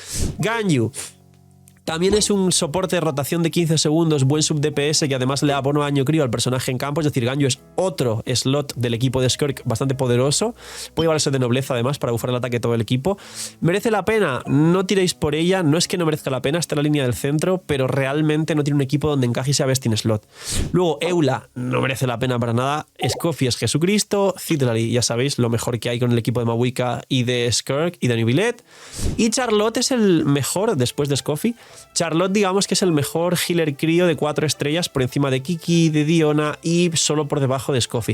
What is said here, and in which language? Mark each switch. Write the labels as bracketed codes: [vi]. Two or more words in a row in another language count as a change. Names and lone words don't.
[es] Ganyu también es un soporte de rotación de 15 segundos, buen sub DPS que además le da bono daño crío al personaje en campo, es decir, Ganyu es otro slot del equipo de Skirk bastante poderoso, puede llevarse de nobleza además para bufar el ataque de todo el equipo. ¿Merece la pena? No tiréis por ella, no es que no merezca la pena, está en la línea del centro, pero realmente no tiene un equipo donde encaje y sea [en] best in slot. [es] Luego Eula no merece la pena para nada, Scoffy es Jesucristo, Citrali ya sabéis lo mejor que hay con el equipo de Mawika y de Skirk y de Nubilet, y Charlotte es el mejor después de Scoffy. Charlotte digamos que es el mejor healer crío de 4 estrellas por encima de Kiki, de Diona y solo por debajo de Scoffy.